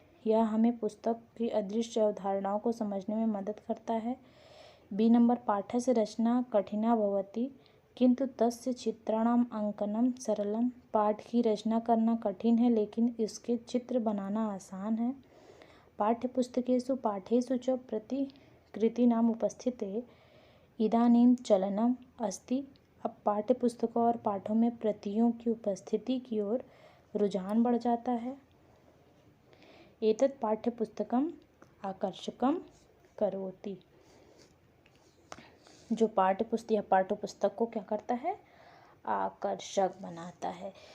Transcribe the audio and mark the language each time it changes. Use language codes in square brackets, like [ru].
[hi] यह हमें पुस्तक की अदृश्य अवधारणाओं को समझने में मदद करता है। बी नंबर, [sa] पाठस्य रचना कठिना भवति किंतु तस्य चित्राणाम अंकनम सरलम। [hi] पाठ की रचना करना कठिन है लेकिन इसके चित्र बनाना आसान है। [sa] पाठ्यपुस्तकेषु पाठेषु च प्रतिकृतीनाम उपस्थिते इदानीं चलनम अस्ति। [hi] अब पाठ्यपुस्तकों और पाठों में प्रतियों की उपस्थिति की ओर रुझान बढ़ जाता है। [sa] एतत् पाठ्यपुस्तकम आकर्षकम करोति। [hi] जो पाठ्यपुस्तक को क्या करता है, आकर्षक बनाता है।